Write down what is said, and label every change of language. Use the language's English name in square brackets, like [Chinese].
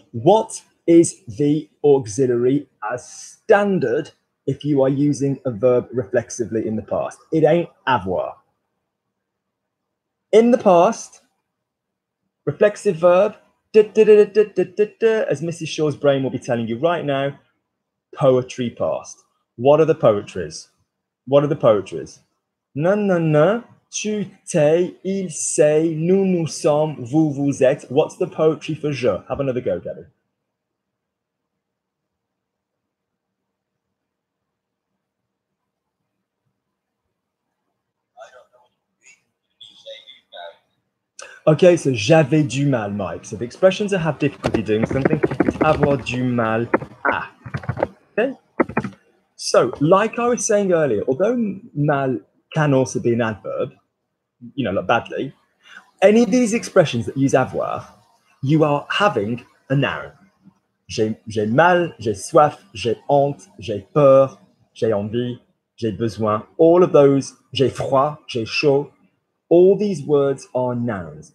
[English] What is the auxiliary as standard if you are using a verb reflexively in the past? It ain't avoir. In the past, reflexive verb, as Mrs. Shaw's brain will be telling you right now, poetry past. What are the poetries? What are the poetries? Non, non, non. [French] Tu, t'es, il, c'est, nous, nous sommes, vous, vous êtes. [English] What's the poetry for je? Have another go, Gabby. [French] Okay, so j'avais du mal, Mike. [English] So the expressions that have difficulty doing something is avoir du mal à. Okay? So, like I was saying earlier, although mal can also be an adverb, you know, like badly, any of these expressions that use avoir, you are having a noun. [French] J'ai mal, j'ai soif, j'ai honte, j'ai peur, j'ai envie, j'ai besoin. [English] All of those, [French] j'ai froid, j'ai chaud. [English] All these words are nouns.